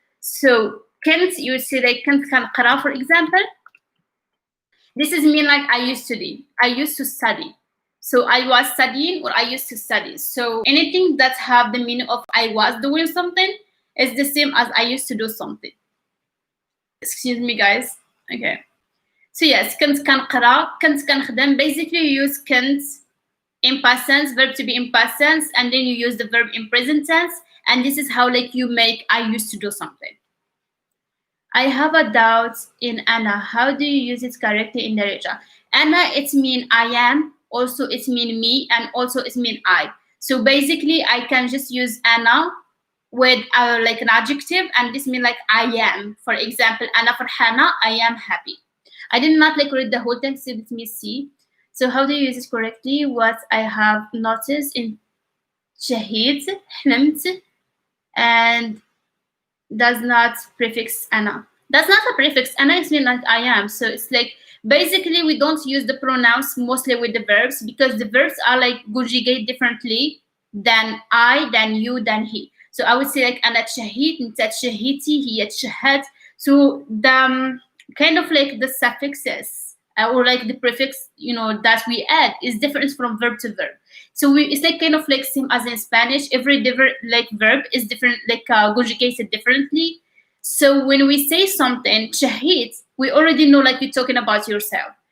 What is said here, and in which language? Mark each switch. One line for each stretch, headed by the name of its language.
English: So kent, you would say like
Arabic: kent kan qara,
English: for example. This is mean like I used to do. I used to study. So I was studying or I used to study. So anything that have the meaning of I was doing something is the same as I used to do something. Excuse me, guys. Okay. So yes,
Arabic: كنت كنقرا, كنت كنخدم.
English: Basically, you use كنت in past tense, verb to be in past tense, and then you use the verb in present tense. And this is how like you make I used to do something. I have a doubt in Anna. How do you use it correctly in Darija? Anna, it mean I am. Also, it mean me, and also it mean I. So basically, I can just use Anna with like an adjective, and this mean like I am. For example, Anna فرحانة, I am happy. I did not like read the whole text, so let me see. So how do you use it correctly? What I have noticed in شهيت, حلمت, and does not prefix Anna. That's not a prefix. Anna is mean like I am. So it's like basically we don't use the pronouns mostly with the verbs because the verbs are like conjugate differently than I, than you, than he. So I would say like
Arabic: أنا تشهيت, أنت تشهيتي, هي تشهد.
English: So the kind of like the suffixes or like the prefix, you know, that we add is different from verb to verb. So it's like kind of like same as in Spanish. Every different like verb is different, like conjugated differently. So when we say something, shahid, we already know like you're talking about yourself.